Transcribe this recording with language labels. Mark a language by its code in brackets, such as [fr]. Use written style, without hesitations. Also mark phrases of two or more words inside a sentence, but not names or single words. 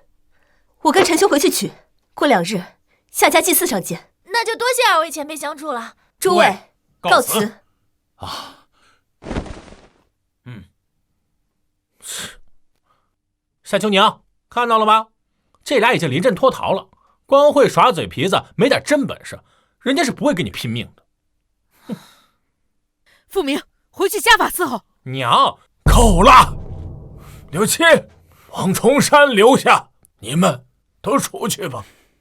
[zh] 我跟陳兄回去取，過2日夏家祭祀上見。那就多謝2位前輩相助了。諸位告辭。啊。夏秋寧，看到了吧？這倆已經臨陣脫逃了，光會耍嘴皮子，沒點真本事，人家是不會跟你拼命的。傅明，回去家法伺候。娘，夠了！柳沁，王重山留下，你們都出去吧。